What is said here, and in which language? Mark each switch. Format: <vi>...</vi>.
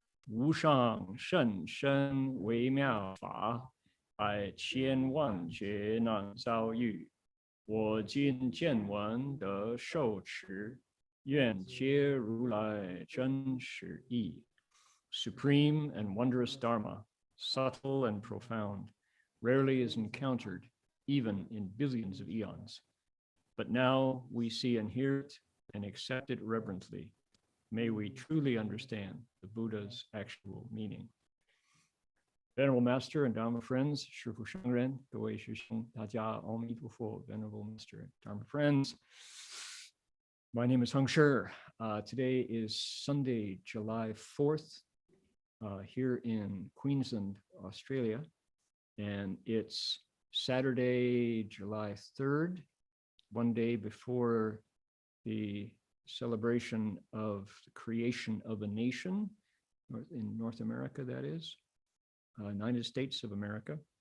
<zh>无上甚深微妙法，百千万劫难遭遇。我今见闻得受持，愿皆如来真实义。</zh> <en>Supreme and wondrous Dharma, subtle and profound, rarely is encountered, even in billions of eons. But now we see and hear it and accept it reverently. May we truly understand the Buddha's actual meaning. Venerable Master and Dharma friends,</en> <zh>师父圣人，各位师兄，大家阿弥陀佛。</zh> <en>Venerable Master, Dharma friends, my name is Heng Shi. Today is Sunday, July 4th, here in Queensland, Australia, and it's Saturday, July 3rd, one day before the celebration of the creation of a nation in North America, that is, United States of America.</en>